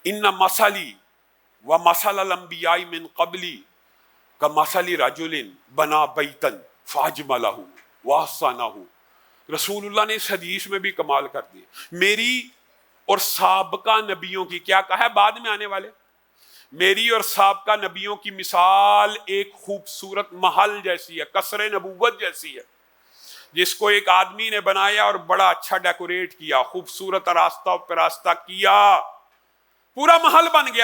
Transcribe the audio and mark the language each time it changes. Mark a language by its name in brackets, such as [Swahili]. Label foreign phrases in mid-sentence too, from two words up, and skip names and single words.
[Arabic] ان مثلی و مثل الانبیاء من قبلی کمثل رجل بنا بیتا فاجملہ واحسنہ. [Urdu] رسول اللہ نے اس حدیث میں بھی کمال کر دی. میری اور سابقہ نبیوں کی، کیا کہا ہے بعد میں آنے والے، میری اور سابقہ نبیوں کی مثال ایک خوبصورت محل جیسی ہے، قصر نبوت جیسی ہے، جس کو ایک آدمی نے بنایا اور بڑا اچھا ڈیکوریٹ کیا، خوبصورت راستہ پراستہ کیا، پورا محل بن گیا.